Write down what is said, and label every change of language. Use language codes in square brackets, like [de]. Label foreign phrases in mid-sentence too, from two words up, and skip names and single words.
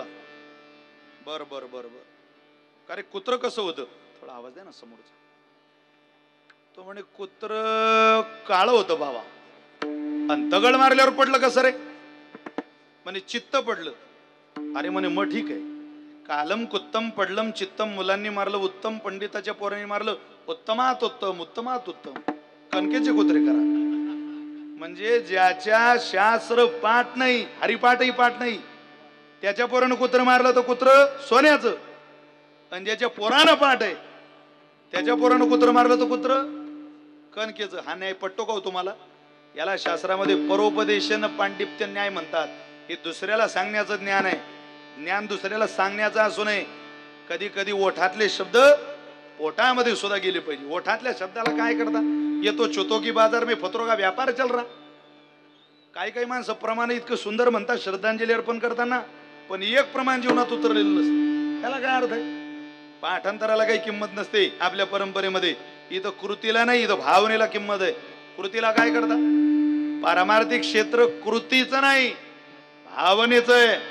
[mr] बर बर बर बर अरे कुत्र कसं होतं. थोडा आवाज द्या ना समोरचा. तो म्हणे कुत्र काळं होतं बाबा आणि दगड मारल्यावर पडलं कसं रे. म्हणे चित्त पडलं. अरे म्हणे मग ठीक आहे. [sa] कालम कुत्तम पडलम चित्तम [mr] मुलांनी मारलं उत्तम पंडिताच्या पोरांनी मारलं उत्तमात उत्तम उत्तमात उत्तम. कणकेचे कुत्रे करा. म्हणजे ज्याच्या शास्त्र पाठ नाही हरिपाठही पाठ नाही त्याच्या पोरानं कुत्र मारलं तर कुत्र सोन्याचं. आणि ज्याच्या पोरानं पाठ आहे त्याच्या पोरानं कुत्र मारलं तर कुत्र कणकेचं. हा न्याय पटतो का हो तुम्हाला. याला शास्त्रामध्ये परोपदेशन पांडित्य न्याय म्हणतात. हे दुसऱ्याला सांगण्याचं ज्ञान आहे. ज्ञान दुसऱ्याला सांगण्याचं असू नये. कधी कधी ओठातले शब्द पोटामध्ये सुद्धा गेले पाहिजे. ओठातल्या शब्दाला काय करता. [hi] येतो चोतो की बाजार में फतरो का व्यापार चल रहा. [mr] काही काही माणसं प्रमाण इतकं सुंदर म्हणतात श्रद्धांजली अर्पण करताना पण एक प्रमाण जीवनात उतरलेलं नसतं. त्याला काय अर्थ आहे. पाठांतराला काही किंमत नसते आपल्या परंपरेमध्ये. इथं कृतीला नाही इथं भावनेला किंमत आहे. कृतीला काय करता. पारमार्थिक क्षेत्र कृतीचं नाही भावनेचं आहे.